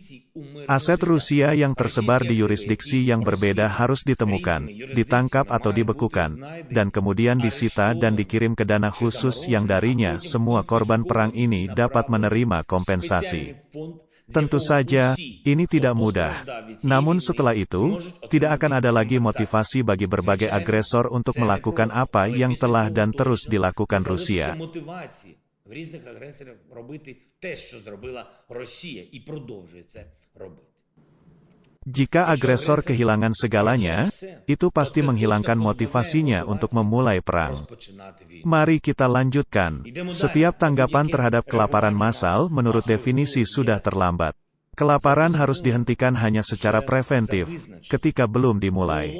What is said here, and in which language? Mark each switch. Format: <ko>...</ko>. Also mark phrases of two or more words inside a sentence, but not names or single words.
<id>Aset Rusia yang tersebar di yurisdiksi yang berbeda harus ditemukan, ditangkap atau dibekukan, dan kemudian disita dan dikirim ke dana khusus yang darinya semua korban perang ini dapat menerima kompensasi. Tentu saja, ini tidak mudah. Namun setelah itu, tidak akan ada lagi motivasi bagi berbagai agresor untuk melakukan apa yang telah dan terus dilakukan Rusia.</id> <uk>В різних агресорів робити те, що зробила Росія, і продовжує це робити.</uk> <id>Jika agresor kehilangan segalanya, itu pasti menghilangkan motivasinya untuk memulai perang. Mari kita lanjutkan. Setiap tanggapan terhadap kelaparan massal menurut definisi sudah terlambat. Kelaparan harus dihentikan hanya secara preventif, ketika belum dimulai.</id>